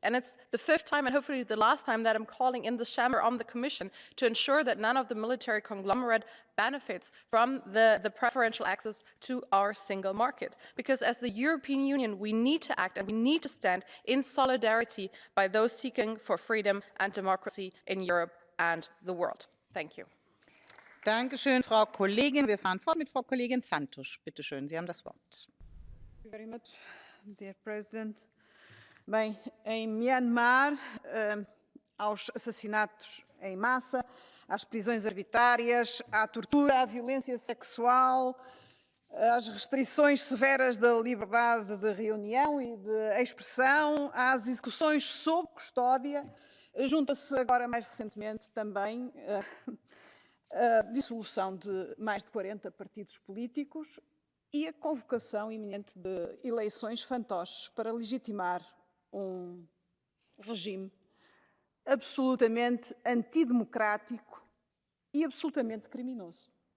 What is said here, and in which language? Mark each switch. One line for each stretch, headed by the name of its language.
English: And it's the 5th time and hopefully the last time that I'm calling in the chamber on the Commission to ensure that none of the military conglomerate benefits from the preferential access to our single market. Because as the European Union, we need to act and we need to stand in solidarity by those seeking for freedom and democracy in Europe and the world. Thank you.
German: Dankeschön, Frau Kollegin. Wir fahren fort mit Frau Kollegin Santos. Bitte schön, Sie haben das Wort.
English: Thank you very much, dear President.
Portuguese: Bem, em Myanmar, aos assassinatos em massa, às prisões arbitrárias, à tortura, à violência sexual, às restrições severas da liberdade de reunião e de expressão, às execuções sob custódia, junta-se agora mais recentemente também a dissolução de mais de 40 partidos políticos e a convocação iminente de eleições fantoches para legitimar um regime absolutamente antidemocrático e absolutamente criminoso.